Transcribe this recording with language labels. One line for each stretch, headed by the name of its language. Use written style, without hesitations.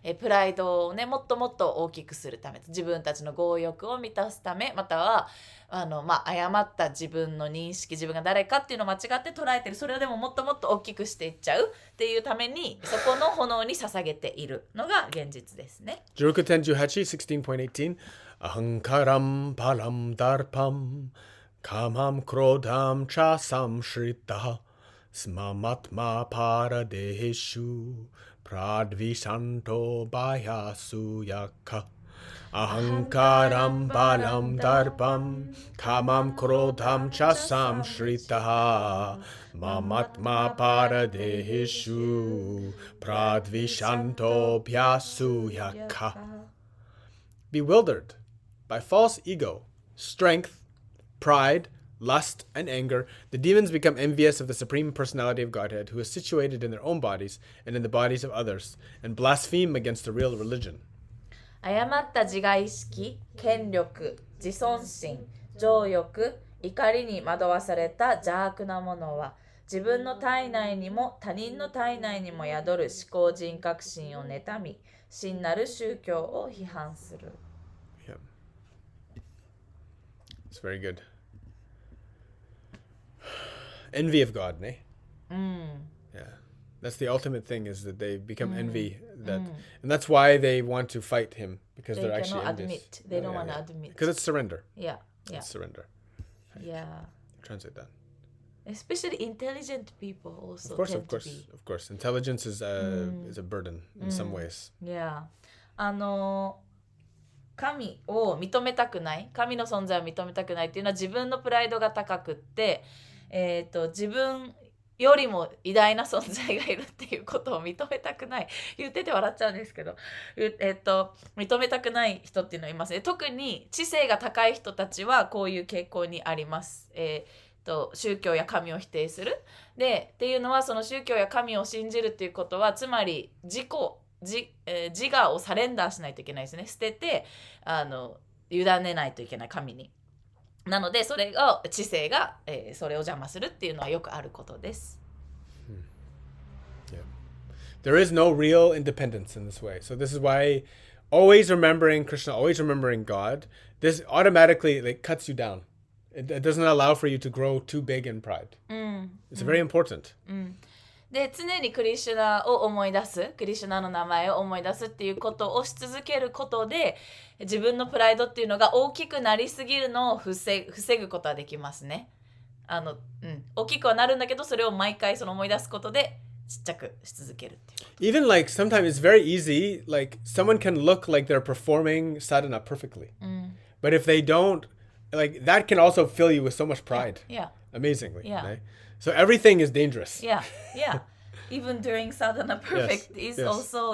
Japanese: プライドをねもっともっと大きくするため自分たちの強欲を満たすためまたは誤った自分の認識自分が誰かっていうのを間違って捉えてるそれをでももっともっと大きくしていっちゃうっていうためにそこの炎に捧げているのが現実ですね。 Jurukuten Juhachi
Sanskrit: 16.18 Ahankaram palam darpam Kamam krodam cha samshrita Smamatma paradeshu Pradvishanto bayasu yakka Ahankaram balam darpam Kamam krodam cha samshrita Mamatma paradeshu Pradvishanto byasu yakka
English: Bewildered by false ego, strength, pride, lust, and anger, the demons become envious of the Supreme Personality of Godhead, who is situated in their own bodies and in the bodies of others, and blaspheme against the real religion.
Japanese: 誤った自我意識、権力、自尊心、情欲、怒りに惑わされた邪悪なものは、自分の体内にも他人の体内にも宿る思考人格心を妬み、真なる宗教を批判する。
English: Yeah. It's very good. Envy of God, ne? Yeah. That's the ultimate thing is that they become envy and that's why they want to fight him because they're actually envious. They don't want to admit. Because it's surrender. Yeah. It's surrender. Yeah. Translate that. Especially intelligent people also Of course. tend Of course. Intelligence is a burden in some ways. Yeah.
Japanese: 神を認めたくない神の存在を認めたくないっていうのは自分のプライドが高くって、自分よりも偉大な存在がいるっていうことを認めたくない言ってて笑っちゃうんですけど、認めたくない人っていうのはいますね。特に知性が高い人たちはこういう傾向にあります。宗教や神を否定するっていうのはその宗教や神を信じるっていうことはつまり自我をサレンダーしないといけないですね。捨てて委ねないといけない神に。なのでそれが知性が、それを邪魔するっていうのはよくあることです。
English: Yeah. There is no real independence in this way. So this is why always remembering Krishna, always remembering God, this automatically cuts you down. It doesn't allow for you to grow too big in pride. It's very important.
Japanese: で常にクリシュナを思い出すクリシュナの名前を思い出すっていうことをし続けることで自分のプライドっていうのが大きくなりすぎるのを防ぐことはできますね。大きくはなるんだけどそれを毎回その思い出すことでちっちゃくし続けるっていう。
English: Even sometimes it's very easy, someone can look like they're performing sadhana perfectly. But if they don't, that can also fill you with so much pride. Yeah. Amazingly. Yeah. Right? So everything is dangerous. Yeah. Even doing sadhana perfect is also